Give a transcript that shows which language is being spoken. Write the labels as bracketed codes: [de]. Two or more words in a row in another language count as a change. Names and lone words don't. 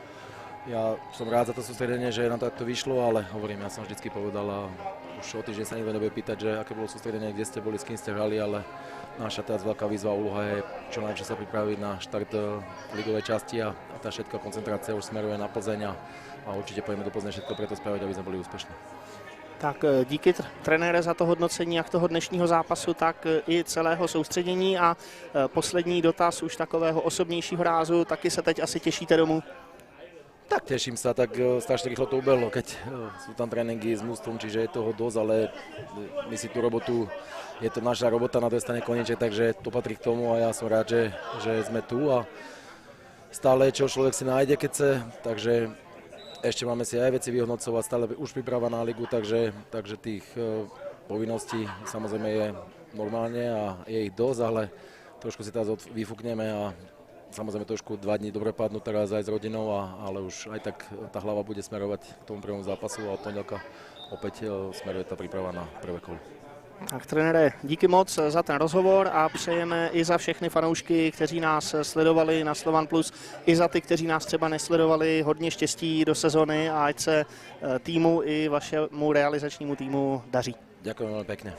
[sk] ja som rád za to sústredenie, že nám to vyšlo, ale hovorím, ja som vždycky povedal a už o týždeň sa nikto nebude pýtať, že aké bolo sústredenie, kde ste boli, s kým ste hrali, ale naša teraz veľká výzva a úloha je čo najlepšie sa pripraviť na štart ligovej časti a tá všetká koncentrácia už smeruje na Plzeň a určite [cs] pojďme do Plzně [sk] všetko preto spraviť, aby sme boli úspešní. [cs] Tak díky trenére za to hodnocení jak toho dnešního zápasu, tak i celého soustředění a poslední dotaz už takového osobnějšího rázu, taky se teď asi těšíte domů? [sk] Tak teším sa, tak strašne rýchlo to ubehlo, keď sú tam tréningy s mužstvom, čiže je toho dosť, ale my si tú robotu, je to naša robota na druhej strane konečne, takže to patrí k tomu a ja som rád, že sme tu a stále čo človek si nájde, keď chce, takže ešte máme si aj veci vyhodnocovať, stále už príprava na ligu, takže tých povinností samozrejme je normálne a je ich dosť, ale trošku si teraz vyfúkneme a samozrejme trošku 2 dní dobre padnú teraz aj s rodinou, ale už aj tak tá hlava bude smerovať k tomu prvému zápasu a od pondelka opäť smeruje tá príprava na prvé kolo. [cs] Tak trenére, díky moc za ten rozhovor a přejeme i za všechny fanoušky, kteří nás sledovali na Slovan Plus, i za ty, kteří nás třeba nesledovali, hodně štěstí do sezony a ať se týmu i vašemu realizačnímu týmu daří. [sk] Ďakujem veľmi pekne.